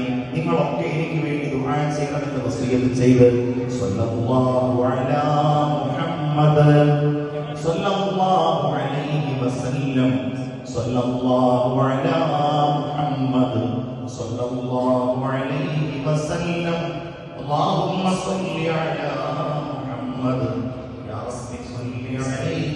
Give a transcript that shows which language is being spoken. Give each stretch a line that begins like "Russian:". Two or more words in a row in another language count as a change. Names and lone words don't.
Malayalam: നിങ്ങളൊക്കെ എനിക്ക് വേണ്ടി ദുആ ചെയ്യണമെന്ന് വസിയത്ത് ചെയ്ത്
Arabic: صلى الله على محمد صلى الله عليه وسلم صلى الله على محمد صلى الله عليه وسلم. اللهم صل على محمد يا رب صل على